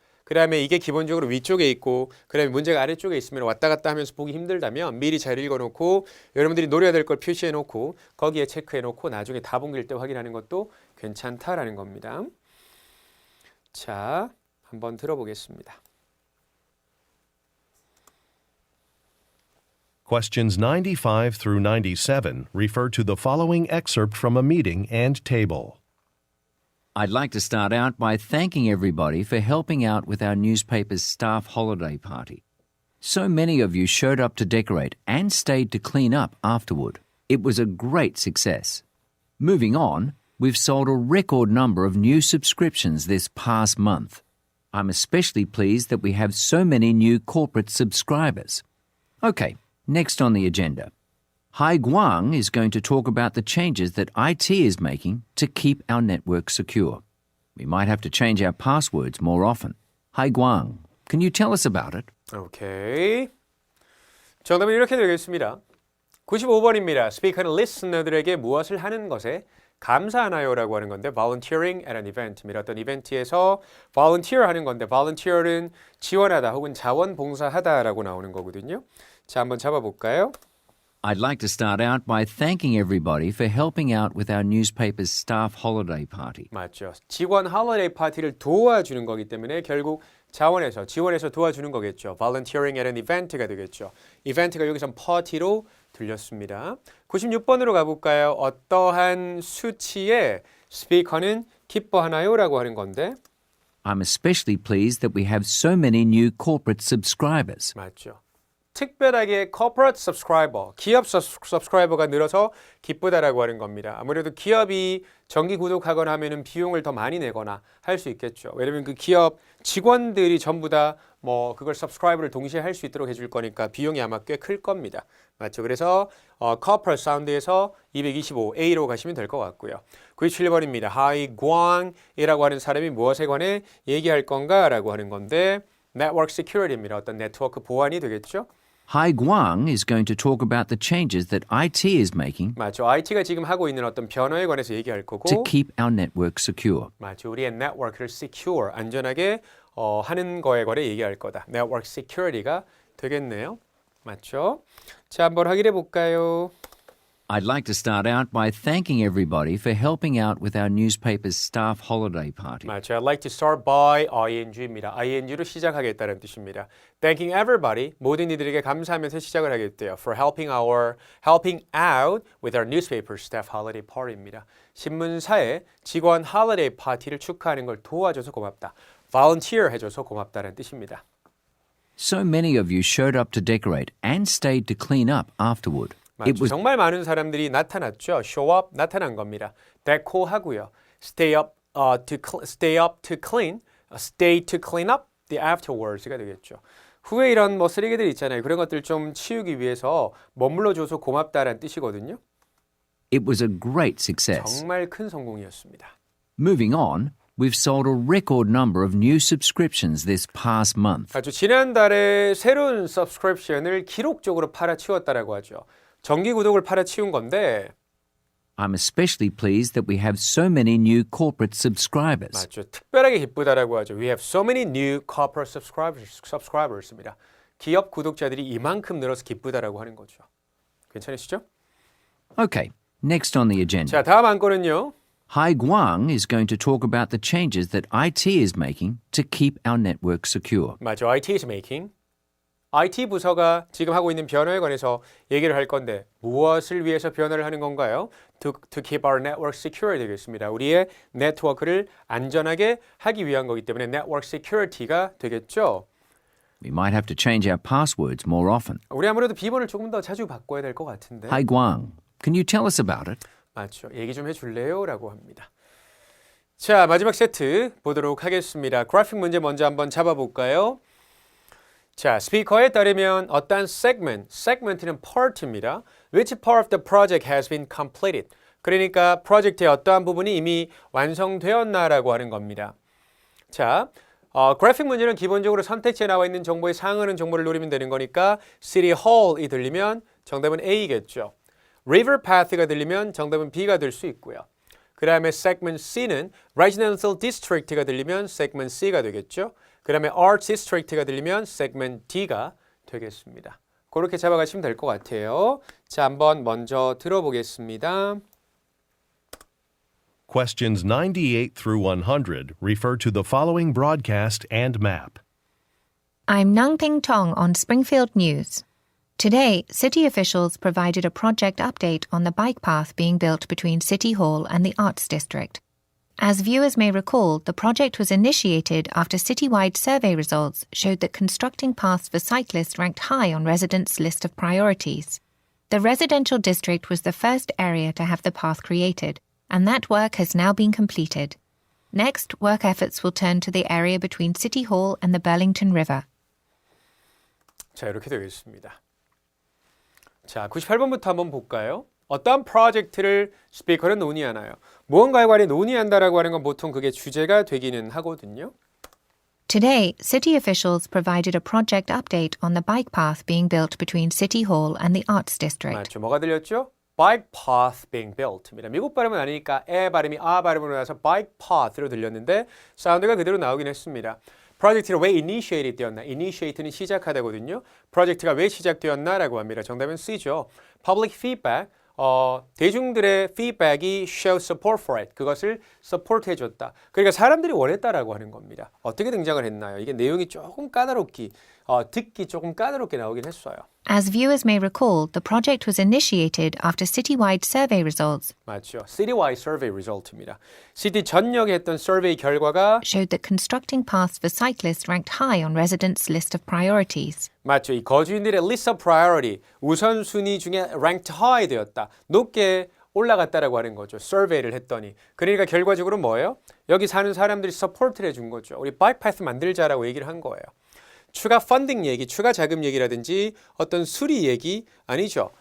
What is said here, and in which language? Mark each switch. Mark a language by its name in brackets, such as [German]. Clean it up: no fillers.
[Korean] 그 다음에 이게 기본적으로 위쪽에 있고 그 다음에 문제가 아래쪽에 있으면 왔다 갔다 하면서 보기 힘들다면 미리 잘 읽어놓고 여러분들이 노려야 될 걸 표시해놓고 거기에 체크해놓고 나중에 답 옮길 때 확인하는 것도 괜찮다라는 겁니다. 자, 한번 들어보겠습니다. [English] Questions 95 through 97 refer to the following excerpt from a meeting and table. I'd like to start out by thanking everybody for helping out with our newspaper's staff holiday party. So many of you showed up to decorate and stayed to clean up afterward. It was a great success. Moving on, we've sold a record number of new subscriptions this past month. I'm especially pleased that we have so many new corporate subscribers. Okay, next on the agenda. Hai Guang is going to talk about the changes that IT is making to keep our network secure. We might have to change our passwords more often. Hai Guang, can you tell us about it? [Korean] 오케이. 정답은 이렇게 되겠습니다. 95번입니다. 스피커는 리스너들에게 무엇을 하는 것에 감사하나요? 라고 하는 건데 [English] volunteering at an event [Korean] 입니다. 어떤 이벤트에서 volunteer 하는 건데 volunteer는 지원하다 혹은 자원봉사하다 라고 나오는 거거든요. 자, 한번 잡아볼까요? [English] I'd like to start out by thanking everybody for helping out with our newspaper's staff holiday party. [Korean] 맞죠. 직원 홀리데이 파티를 도와주는 거기 때문에 결국 지원해서 도와주는 거겠죠. [English] volunteering at an event [Korean] 가 되겠죠. 이벤트가 여기선 파티로 들렸습니다. 96번으로 가볼까요? 어떠한 수치에 스피커는 기뻐하나요? 라고 하는 건데 [English] I'm especially pleased that we have so many new corporate subscribers. [Korean] 맞죠. 특별하게 corporate subscriber, 기업 subscriber가 늘어서 기쁘다라고 하는 겁니다. 아무래도 기업이 정기 구독하거나 하면은 비용을 더 많이 내거나 할 수 있겠죠. 왜냐면 그 기업 직원들이 전부 다 뭐 그걸 subscriber를 동시에 할 수 있도록 해줄 거니까 비용이 아마 꽤 클 겁니다. 맞죠? 그래서 corporate 사운드에서 225A로 가시면 될 것 같고요. 97번입니다. 하이 광이라고 하는 사람이 무엇에 관해 얘기할 건가라고 하는 건데 network security입니다. 어떤 네트워크 보안이 되겠죠? [English] Hai Guang is going to talk about the changes that IT is making [Korean] 맞죠. IT가 지금 하고 있는 어떤 변화에 관해서 얘기할 거고 [English] to keep our network secure. [Korean] 맞죠. 우리의 네트워크를 secure, 안전하게 하는 거에 관해 얘기할 거다. network security가 되겠네요. 맞죠? 자, 한번 확인해 볼까요? [English] I'd like to start out by thanking everybody for helping out with our newspaper's staff holiday party. [Korean] 맞죠. [English] I'd like to start by ing [Korean] 입니다. ing로 시작하겠다는 뜻입니다. [English] Thanking everybody, [Korean] 모든 이들에게 감사하면서 시작을 하겠대요. [English] For helping out with our newspaper staff holiday party [Korean] 입니다. 신문사의 직원 holiday 파티를 축하하는 걸 도와줘서 고맙다. volunteer 해줘서 고맙다는 뜻입니다. [English] So many of you showed up to decorate and stayed to clean up afterward. [Korean] 맞죠. 정말 많은 사람들이 나타났죠. show up 나타난 겁니다. decor 하고요. [English] stay to clean up the afterwards가 [Korean] 되겠죠. 후에 이런 뭐 쓰레기들 있잖아요. 그런 것들 좀 치우기 위해서 머물러줘서 고맙다라는 뜻이거든요. [English] It was a great success. [Korean] 정말 큰 성공이었습니다. [English] Moving on, we've sold a record number of new subscriptions this past month. [Korean] 아주 지난달에 새로운 subscription을 기록적으로 팔아치웠다라고 하죠. 정기 구독을 팔아치운 건데 [English] I'm especially pleased that we have so many new corporate subscribers. [Korean] 맞죠. 특별하게 기쁘다라고 하죠. [English] We have so many new corporate subscribers [Korean] 입니다. 기업 구독자들이 이만큼 늘어서 기쁘다라고 하는 거죠. 괜찮으시죠? [English] Okay, next on the agenda. [Korean] 자, 다음 안건은요. [English] Hai Guang is going to talk about the changes that IT is making to keep our network secure. [Korean] 맞죠. [English] IT is making. [Korean] IT 부서가 지금 하고 있는 변화에 관해서 얘기를 할 건데 무엇을 위해서 변화를 하는 건가요? [English] To keep our network secure [Korean] 되겠습니다. 우리의 네트워크를 안전하게 하기 위한 거기 때문에 network security가 되겠죠. [English] We might have to change our passwords more often. [Korean] 우리 아무래도 비번을 조금 더 자주 바꿔야 될 것 같은데. [English] Hai Guang, can you tell us about it? [Korean] 맞죠. 얘기 좀 해줄래요? 라고 합니다. 자, 마지막 세트 보도록 하겠습니다. 그래픽 문제 먼저 한번 잡아볼까요? 자, 스피커에 따르면 어떤 segment는 part입니다. [English] Which part of the project has been completed? [Korean] 그러니까 프로젝트의 어떠한 부분이 이미 완성되었나라고 하는 겁니다. 자, 그래픽 문제는 기본적으로 선택지에 나와 있는 정보에 상응하는 정보를 노리면 되는 거니까 City Hall이 들리면 정답은 A겠죠. River Path가 들리면 정답은 B가 될 수 있고요. 그 다음에 segment C는 Residential District가 들리면 segment C가 되겠죠. 그 다음에 Arts District가 들리면 segment D가 되겠습니다. 그렇게 잡아가시면 될 것 같아요. 자, 한번 먼저 들어보겠습니다. [English] Questions 98 through 100 refer to the following broadcast and map. I'm Nang Ping Tong on Springfield News. Today, city officials provided a project update on the bike path being built between City Hall and the Arts District. As viewers may recall, the project was initiated after citywide survey results showed that constructing paths for cyclists ranked high on residents' list of priorities. The residential district was the first area to have the path created, and that work has now been completed. Next, work efforts will turn to the area between City Hall and the Burlington River. [Korean] 자, 이렇게 되겠습니다. 자, 98번부터 한번 볼까요? 어떠한 프로젝트를 스피커는 논의하나요? 무언가에 관해 논의한다라고 하는 건 보통 그게 주제가 되기는 하거든요. [English] Today, city officials provided a project update on the bike path being built between City Hall and the Arts District. [Korean] 맞죠. 뭐가 들렸죠? [English] Bike path being built [Korean] 입니다. 미국 발음은 아니니까 에 발음이 아 발음으로 나서 bike path로 들렸는데 사운드가 그대로 나오긴 했습니다. 프로젝트가 왜 initiated 되었나? initiate는 시작하다거든요. 프로젝트가 왜 시작되었나라고 합니다. 정답은 C죠. [English] Public feedback, [Korean] 대중들의 feedback이 [English] show support for it. [Korean] 그것을 support 해줬다. 그러니까 사람들이 원했다라고 하는 겁니다. 어떻게 등장을 했나요? 이게 내용이 조금 까다롭게, 듣기 조금 까다롭게 나오긴 했어요. [English] As viewers may recall, the project was initiated after citywide survey results [Korean] 맞죠. [English] Citywide survey result [Korean] 입니다. 시티 전역에 했던 survey 결과가 [English] showed that constructing paths for cyclists ranked high on residents' list of priorities. [Korean] 맞죠. 이 거주인들의 list of priority 우선순위 중에 ranked high 되었다. 높게 올라갔다라고 하는 거죠. survey를 했더니. 그러니까 결과적으로 뭐예요? 여기 사는 사람들이 support를 해준 거죠. 우리 bike path 만들자라고 얘기를 한 거예요. 추가 펀딩 얘기, 추가 자금 얘기라든지 어떤 수리 얘기 아니죠.